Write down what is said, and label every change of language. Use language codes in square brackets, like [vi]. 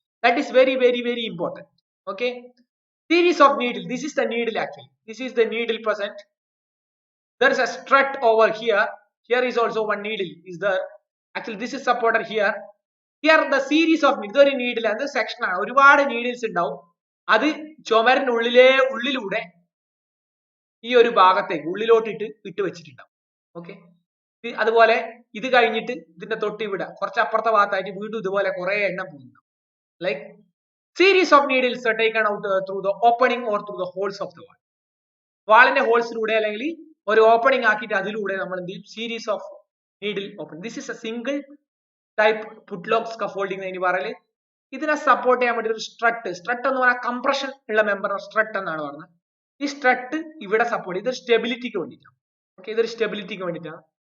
[en] That is very, very, very important. Okay. Series of needle. This is the needle actually. This is the needle present. There is a strut over here. Here is also one needle is there. Actually, this is supported here. Here the series of needle and the section. [ml] ഒരുപാട് needles ഉണ്ടാവും. അത് ഉള്ളിലൂടെ ഈ ഒരു ഭാഗത്തേക്ക് ഉള്ളിലോട്ടിട്ട് ഇട്ട് വെച്ചിട്ടുണ്ടാവും. Okay. അതുപോലെ ഇത് കഴിഞ്ഞിട്ട് ഇതിന്റെ തൊട്ട് ഇവിടെ കുറച്ച് അപ്പുറത്തെ ഭാഗത്തായിട്ട് വീണ്ടും ഇതുപോലെ കുറെ എണ്ണം പോകുന്നു. [en] Like series of needles are taken out through the opening or through the holes of the wall. [ml] വാളിന്റെ ഹോൾസിലൂടെ അല്ലെങ്കിൽ ഒരു ഓപ്പണിംഗ് ആക്കിയിട്ട് അതിലൂടെ നമ്മൾ എന്ത് ചെയ്യും? [en] Series of needle open. This is a single type putlog scaffolding [ml] എന്ന് പറയല്. ഇതിനെ സപ്പോർട്ട് ചെയ്യാൻ വേണ്ടി ഒരു സ്ട്രട്ട് എന്ന് പറഞ്ഞാൽ കംപ്രഷൻ ഉള്ള മെമ്പർ സ്ട്രട്ട് എന്നാണ് പറഞ്ഞത്. ഈ സ്ട്രട്ട് ഇവിടെ സപ്പോർട്ട് ഇതൊരു സ്റ്റെബിലിറ്റിക്ക് വേണ്ടിയിട്ടാണ്. ഓക്കെ, ഇതൊരു സ്റ്റെബിലിറ്റിക്ക് വേണ്ടിയിട്ടാണ്.